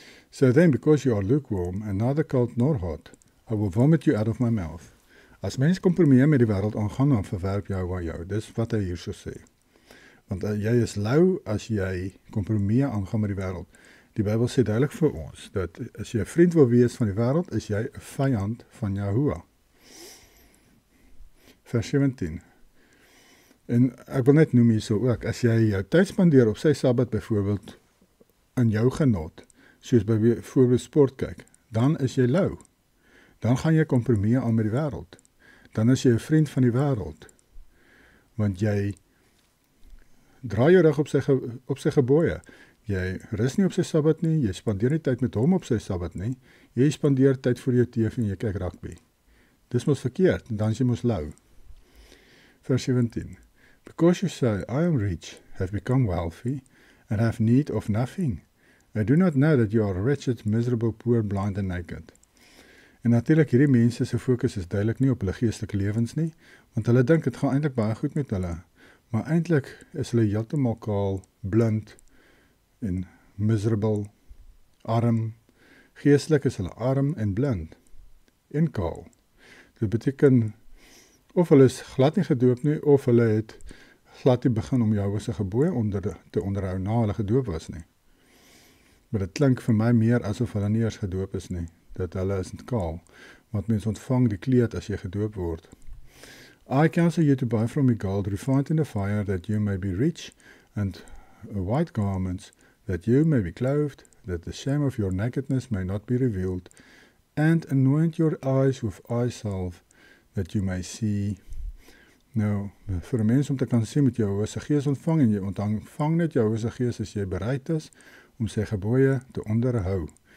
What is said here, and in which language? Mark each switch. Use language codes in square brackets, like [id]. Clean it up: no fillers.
[en] So then, because you are lukewarm and neither cold nor hot, I will vomit you out of my mouth. [af] As mens kompromieer met die wêreld aangaan, dan verwerp jou. Dis wat hy hier so sê. Want jy is lou as jy kompromieer aangaan met die wêreld. Die Bybel sê duidelik vir ons, dat as jy 'n vriend wil wees van die wêreld, is jy 'n vyand van Yahuwah. Vers 17. En ek wil net noem hierso ook, as jy jou tyd spandeer op sy Sabbat byvoorbeeld, in jou genot, soos byvoorbeeld sport kyk, dan is jy lou. Dan gaan jy kompromieer aan met die wêreld. Dan is jy 'n vriend van die wêreld. Want jy draai jou rug op sy gebooie. Jy rus nie op sy Sabbat nie, jy spandeer nie tyd met hom op sy Sabbat nie. Jy spandeer tyd voor jou TV en jy kyk rugby. Dis mos verkeerd, dan is jy mos lou. Vers 17. [en] Because you say, I am rich, have become wealthy, and have need of nothing. I do not know that you are wretched, miserable, poor, blind and naked. [af] En natuurlik, hierdie mense se fokus is duidelik nie op hulle geestelike lewens nie, want hulle dink dit gaan eintlik baie goed met hulle. Maar eintlik is hulle heeltemal kaal, blind en miserable, arm. Geestelik is hulle arm en blind en kaal. Dit beteken of hulle is glad nie gedoop nie, of hulle het glad nie begin om Jahwe se gebooie te onderhou na hulle gedoop was nie. Maar dit klink vir my meer asof hulle nie eers gedoop is nie, dat hulle is kaal, want mens ontvang die kleed as jy gedoop word. [en] I counsel you to buy from me gold refined in the fire, that you may be rich, and white garments, that you may be clothed, that the shame of your nakedness may not be revealed, and anoint your eyes with eye salve, that you may see. [af] Nou, vir 'n mens om te kan sien met jou se gees ontvang, en jy ontvang net jou se gees as jy bereid is om sy gebooie te onderhou.